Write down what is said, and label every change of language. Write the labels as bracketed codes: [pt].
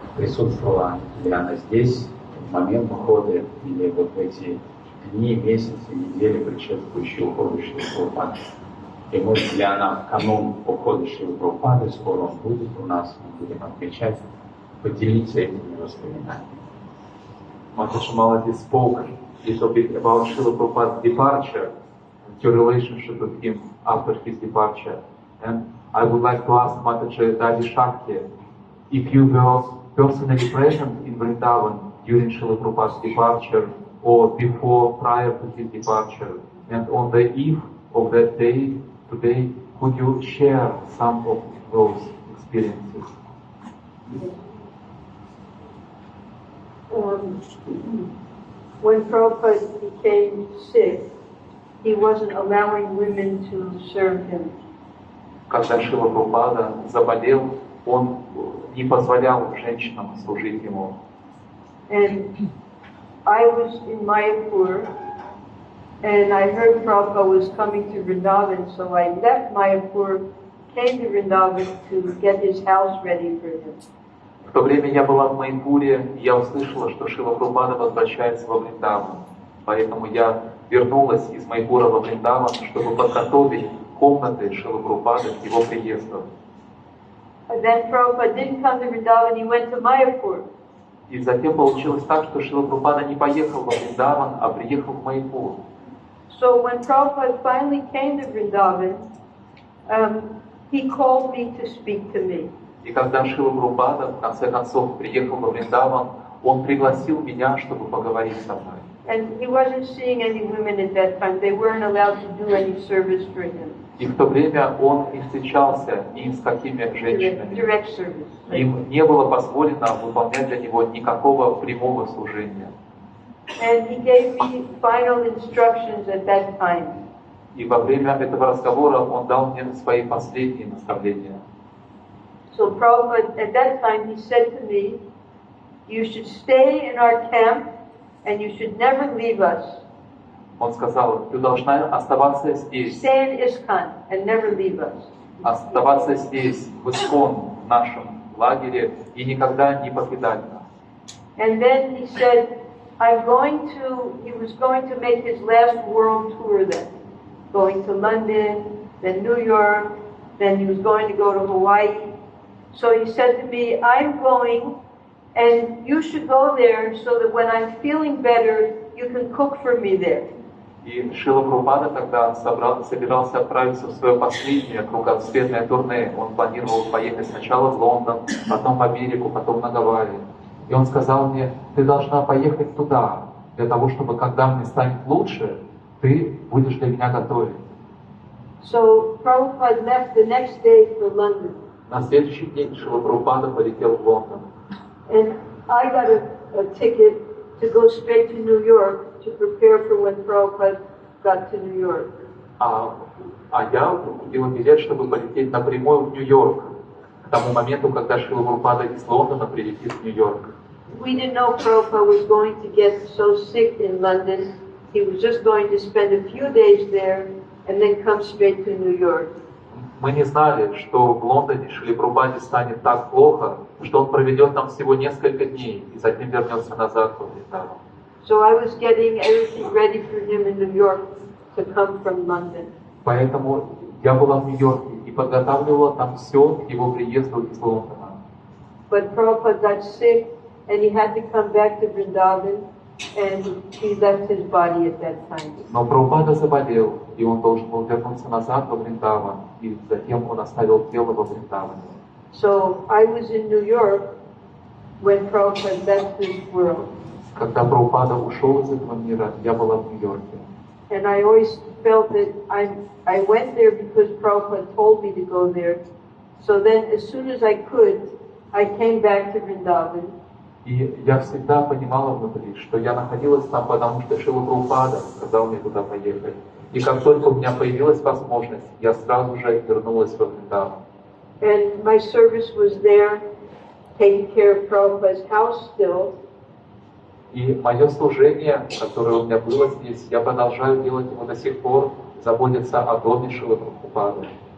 [ru] присутствовала ли она здесь в момент ухода или вот в эти дни, месяцы, недели, предшествующие уходу Шрилы Прабхупады. И может ли она в канун ухода Шрилы Прабхупады, скоро он будет у нас, мы будем отмечать, поделиться этими воспоминаниями. [en] Mataji Malati spoke a little bit about Srila Prabhupada's departure, your relationship with him after his departure. And I would like to ask Mataji Dadi Shakti, if you were personally present in Vrindavan during Srila Prabhupada's departure, or before, prior to his departure, and on the eve of that day, today, could you share some of those experiences? When Prabhupada became sick, he wasn't allowing women to serve him. [ru] Когда Шрила Прабхупада заболел, он не позволял женщинам служить ему. [en] And I was in Mayapur, and I heard Prabhupada was coming to Vrindavan, so I left Mayapur, came to Vrindavan to get his house ready for him. [ru] В то время я была в Майпуре, и я услышала, что Шрила Прабхупада возвращается во Вриндаван. Поэтому я вернулась из Майпура во Вриндаван, чтобы подготовить комнаты Шрилы Прабхупады к его приезду. [en] And then Prabhupada didn't come to Vrindavan, he went to Mayapur. [ru] И затем получилось так, что Шрила Прабхупада не поехал во Вриндаван, а приехал в Майпур. [en] So when Prabhupada finally came to Vrindavan, he called me to speak to me. [ru] И когда Шрила Прабхупада в конце концов приехал во Вриндаван, он пригласил меня, чтобы поговорить со мной. [en] And he wasn't seeing any women at that time. They weren't allowed to do any service for him. [ru] И в то время он не встречался ни с какими женщинами. [en] Direct service. [ru] Им не было позволено выполнять для него никакого прямого служения. [en] And he gave me final instructions at that time. [ru] И во время этого разговора он дал мне свои последние наставления. [en] So Prabhupada, at that time, he said to me, you should stay in our camp and you should never leave us. [ru] Он сказал, ты должна оставаться здесь. [en] Stay in ISKCON and never leave us. [ru] Оставаться здесь, в ИСКОН, в нашем лагере, и никогда не покидать нас. [en] And then he said, he was going to make his last world tour then. Going to London, then New York, then he was going to go to Hawaii. So he said to me, I'm going, and you should go there so that when I'm feeling better, you can cook for me there. [ru] И Шрила Прабхупада тогда собирался отправиться в свое последнее кругосветное турне. Он планировал поехать сначала в Лондон, потом в Америку, потом на Гавайи. И он сказал мне, ты должна поехать туда, для того, чтобы когда мне станет лучше, ты будешь для меня готовить. [en] So Prabhupada left the next day for London. [ru] На следующий день Шрила Прабхупада полетел в Лондон. [en] And I got a ticket to go straight to New York to prepare for when Prabhupada got to New York. [ru] А я купил билет, чтобы полететь напрямую в Нью-Йорк, к тому моменту, когда Шрила Прабхупада из Лондона прилетит в Нью-Йорк. [en] We didn't know Prabhupada was going to get so sick in London. He was just going to spend a few days there and then come straight to New York. [ru] Мы не знали, что в Лондоне Шриле Прабхупаде станет так плохо, что он проведет там всего несколько дней и затем вернется назад в Вриндаван. [en] So I was getting everything ready for him in New York to come from London. [ru] Поэтому я была в Нью-Йорке и подготавливала там все к его приезду из Лондона. [en] But Prabhupada got sick and he had to come back to Vrindavan and he left his body at that time. [ru] Но Прабхупада заболел, и он должен был вернуться назад во Вриндаван, и затем он оставил тело во Вриндаване. [en] So I was in New York when Prabhupada left this world. [ru] Когда Прабхупада ушел из этого мира, я была в Нью-Йорке. [en] And I always felt that I went there because Prabhupada told me to go there. So then as soon as I could, I came back to Vrindavan. [ru] И я всегда понимала внутри, что я находилась там, потому что Шрила Прабхупада сказал мне туда поехать. И как только у меня появилась возможность, я сразу же вернулась во Вриндаван. [en] And my service was there, taking care of Prabhupada's house still. [ru] И мое служение, которое у меня было здесь, я продолжаю делать его до сих пор, заботиться о доме Шрилы Прабхупады.